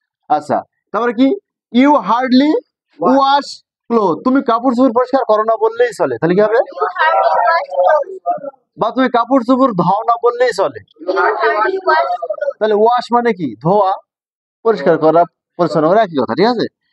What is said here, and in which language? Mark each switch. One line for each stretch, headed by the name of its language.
Bangla: আচ্ছা, তারপরে কি,
English: you hardly wash cloth,
Bangla: তুমি কাপড় চোপড় পরিষ্কার করো না বললেই চলে, তাহলে কি হবে?
English: You hardly wash clothes.
Bangla: বা তুমি কাপড় চোপড় ধোও না বললেই চলে,
English: You hardly wash clothes.
Bangla: তাহলে ওয়াশ মানে কি, ধোয়া, পরিষ্কার করা, পরিচ্ছন্ন করা, একই কথা, ঠিক আছে।